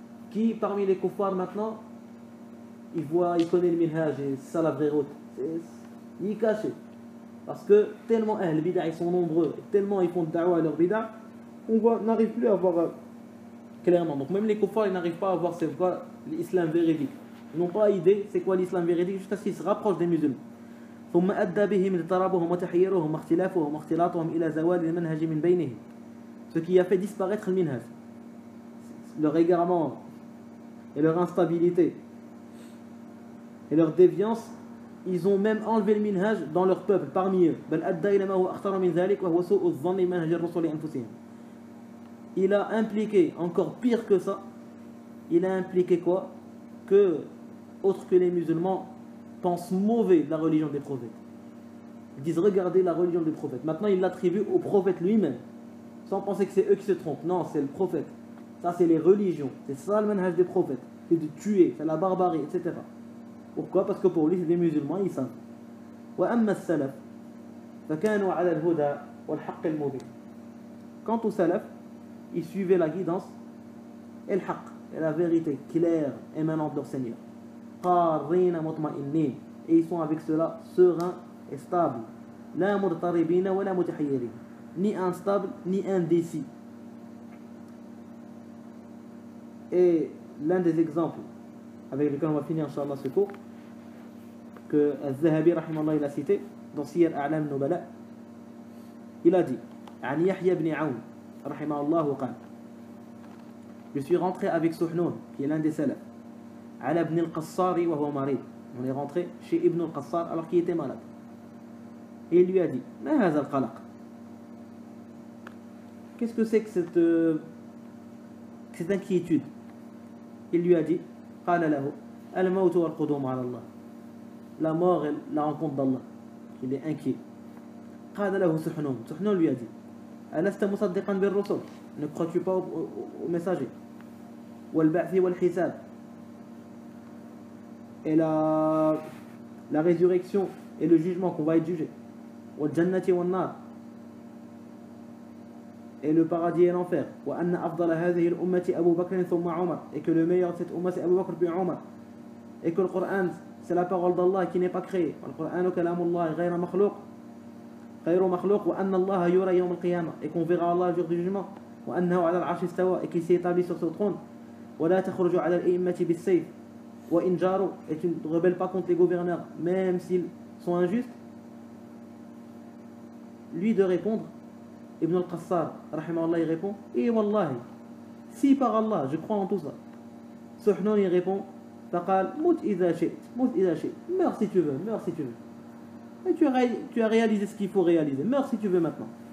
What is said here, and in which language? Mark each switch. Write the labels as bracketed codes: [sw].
[fr] Qui parmi les kuffars maintenant, il connaît le minhaj et c'est ça la vraie route. Il est caché. Parce que tellement les bid'a ils sont nombreux, et tellement ils font de da'wa à leur bid'a, on n'arrive plus à voir clairement. Donc même les kuffars ils n'arrivent pas à voir c'est quoi l'islam véridique. Ils n'ont pas idée c'est quoi l'islam véridique jusqu'à ce qu'ils se rapprochent des musulmans. [ar] ثم أدى بهم اضطرابهم وتحيرهم واختلافهم واختلاطهم إلى زوال المنهج من بينهم. [fr] Ce qui a fait disparaître le minhaj, leur égarement et leur instabilité et leur déviance, ils ont même enlevé le minhaj dans leur peuple, parmi eux. [ar] بل أدى إلى ما هو أخطر من ذلك وهو سوء الظن بمنهج الرسل أنفسهم. [fr] Il a impliqué, encore pire que ça, il a impliqué quoi? Que, autres que les musulmans, pensent mauvais de la religion des prophètes. Ils disent regardez la religion des prophètes. Maintenant ils l'attribuent au prophète lui-même, sans penser que c'est eux qui se trompent. Non, c'est le prophète. Ça c'est les religions. C'est ça le manhaj des prophètes. C'est de tuer, c'est la barbarie, etc. Pourquoi? Parce que pour lui, c'est des musulmans, ils savent. [ar] وأما السلف فكانوا على الهدى والحق المبين. [fr] Quant aux salaf, ils suivaient la guidance et le haqq, et la vérité claire émanante de leur Seigneur. [ar] قارين مطمئنين. [fr] Et ils sont avec cela sereins et stables. [ar] لا مضطربين ولا متحيرين. [fr] Ni instables, ni indécis. Et l'un des exemples avec lequel on va finir, Inch'Allah, ce cours, que Al-Zahabi rahimahullah il a cité dans Siyar A'lam Nubala. Il a dit [ar] عن يحيى بن عون رحمه الله قال [fr] je suis rentré avec Suhnoun qui est l'un des salafs [ar] على ابن القصار وهو مريض. [fr] On est rentré chez Ibn al-Qassar alors qu'il était malade. Et il lui a dit [ar] ما هذا القلق? [fr] Qu'est-ce que c'est que cette inquiétude? Il lui a dit [ar] قال له الموت والقدوم على الله. [fr] La mort et la rencontre d'Allah. Il est inquiet. [ar] قال له سحنون. سحنون [fr] lui a dit [ar] ألست مصدقا بالرسل? [fr] Ne crois-tu pas aux messagers? [ar] والبعث والحساب. [fr] Et la résurrection et le jugement qu'on va être jugé. [ar] والجنة والنار. [fr] Et le paradis et l'enfer. [ar] وأن أفضل هذه الأمة أبو بكر ثم عمر. [fr] Et que le meilleur de cette umma c'est Abu Bakr puis Omar. Et que le Coran c'est la parole d'Allah qui n'est pas créée. [ar] القرآن كلام الله غير مخلوق. غير مخلوق وأن الله يرى يوم القيامة. [fr] Et qu'on verra Allah le jour du jugement. [ar] وأنه على العرش استوى. [fr] Et qu'il s'est établi sur son trône. [ar] ولا تخرج على الأئمة بالسيف. وإن جاروا. [fr] Et tu ne rebelles pas contre les gouverneurs même s'ils sont injustes. Lui de répondre, Ibn al-Qassar rahimahullah il répond et wallahi si par Allah je crois en tout ça. Suhnoun il répond [ar] faqal mout idha shi'ta, mout idha shi'ta, [fr] meurs si tu veux, meurs si tu veux. Et tu as réalisé ce qu'il faut réaliser, meurs si tu veux maintenant.